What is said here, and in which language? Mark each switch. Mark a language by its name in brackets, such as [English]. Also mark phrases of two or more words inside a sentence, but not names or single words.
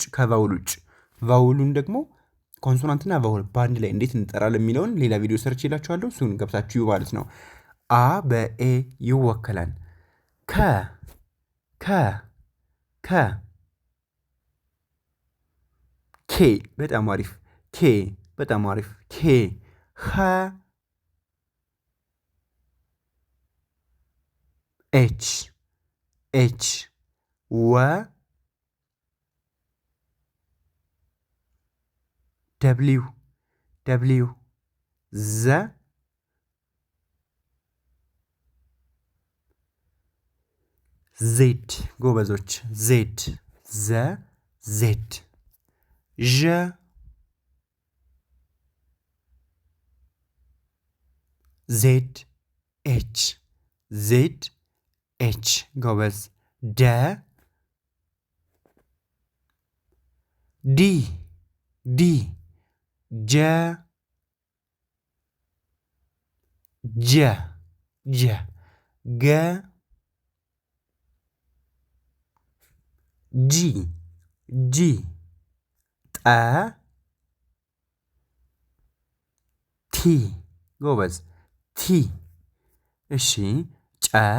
[Amharic] ከቫውል ውጭ። ቫውሉን ደግሞ ኮንሶናንትና ቫውል በአንድ ላይ እንዴት እንጠራለን የሚለውን ሌላ [English] video search [Amharic] ይላችኋለሁ። እሱን ገብታችሁ ማለት ነው። አ በኤ ይወከላል። ከ ከ ከ ኬ በጣም አሪፍ። ኬ በጣም አሪፍ። ኬ ኸ [English] H H [Amharic] ወ [English] ደብሊው ደብሊው ዘ ዜድ ጎበዞች። ዜድ ዘ ዜድ ዠ Z H Z H ጎበዝ። ደ D D [Amharic] ጀ ጀ ጀ ገ [English] G G [Amharic] ጠ ቲ ጎበዝ። ቲ እሺ። ጨ